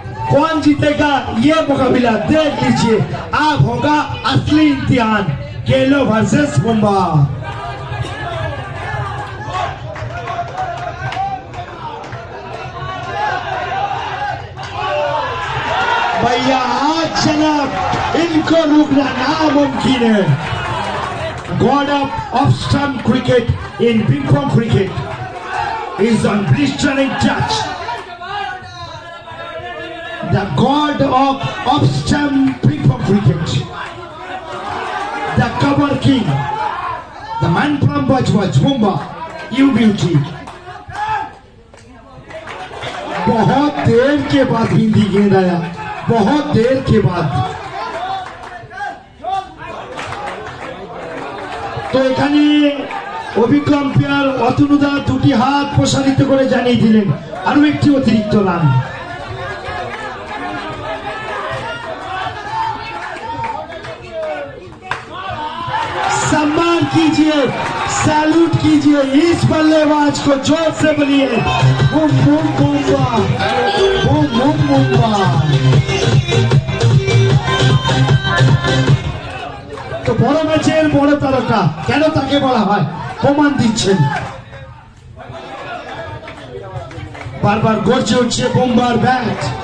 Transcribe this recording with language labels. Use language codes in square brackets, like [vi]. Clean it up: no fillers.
[hi] कौन जीतेगा ये मुकाबला देख लीजिए, अब होगा असली इम्तिहान, केलो वर्सेस बुम्बा। भैया आज जनाब इनको रोकना नामुमकिन है। [en] God of stump cricket in ping pong cricket is on blistering touch. The god of stump ping pong cricket, the cover king, the man from Bajwaj, Bumbaa, you beauty। [hi] बहुत देर के बाद हिंदी गेंद आया, बहुत देर के बाद। [bn] তো এখানে অভিজ্ঞ আম্পায়ার অতনুদা দুটি হাত প্রসারিত করে জানিয়ে দিলেন আরো একটি অতিরিক্ত রান। [hi] सम्मान कीजिए, सैल्यूट कीजिए इस बल्लेबाज को, जोर से बोलिए बुम बुम बुम्बा, बुम बुम बुम्बा। [bn] তো বড় ম্যাচের বড় তারকা কেন তাকে বলা হয় প্রমাণ দিচ্ছেন। বারবার গর্জে উঠছে বোম্বার ব্যাট।